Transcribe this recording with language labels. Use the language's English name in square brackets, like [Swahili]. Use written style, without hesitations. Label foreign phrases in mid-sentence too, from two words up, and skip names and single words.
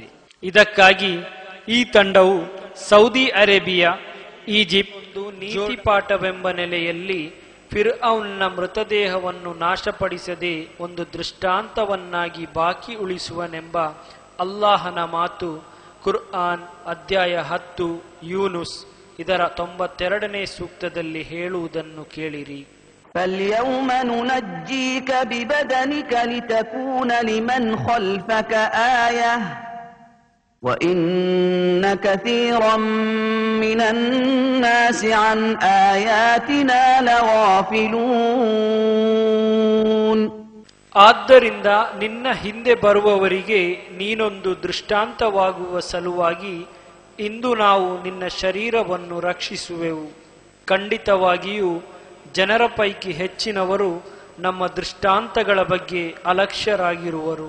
[Kannada] ಇದಕ್ಕಾಗಿ ಈ ತಂಡವು ಸೌದಿ ಅರೇಬಿಯಾ, ಈಜಿಪ್ಟ್ ನೀತಿಪಾಠವೆಂಬ ನೆಲೆಯಲ್ಲಿ ಫಿರ್ಔನ್ನ ಮೃತದೇಹವನ್ನು ನಾಶಪಡಿಸದೆ ಒಂದು ದೃಷ್ಟಾಂತವನ್ನಾಗಿ ಬಾಕಿ ಉಳಿಸುವನೆಂಬ ಅಲ್ಲಾಹನ ಮಾತು ಕುರ್ಆನ್ ಅಧ್ಯಾಯ 10 ಯೂನುಸ್ ಇದರ 92ನೇ ಸೂಕ್ತದಲ್ಲಿ ಹೇಳುವುದನ್ನು ಕೇಳಿರಿ. [Arabic] فَالْيَوْمَ نُنَجِّيكَ بِبَدَنِكَ لِتَكُونَ لِمَنْ خَلْفَكَ آيَةً وَإِنَّ كَثِيرًا مِنَ النَّاسِ عَنْ آيَاتِنَا لَغَافِلُونَ. [Kannada] ಆದ್ದರಿಂದ ನಿನ್ನ ಹಿಂದೆ ಬರುವವರಿಗೆ ನೀನೊಂದು ದೃಷ್ಟಾಂತವಾಗುವ ಸಲುವಾಗಿ ಇಂದು ನಾವು ನಿನ್ನ ಶರೀರವನ್ನು ರಕ್ಷಿಸುವೆವು. ಖಂಡಿತವಾಗಿಯೂ ಜನರ ಪೈಕಿ ಹೆಚ್ಚಿನವರು ನಮ್ಮ ದೃಷ್ಟಾಂತಗಳ ಬಗ್ಗೆ ಅಲಕ್ಷ್ಯರಾಗಿರುವರು.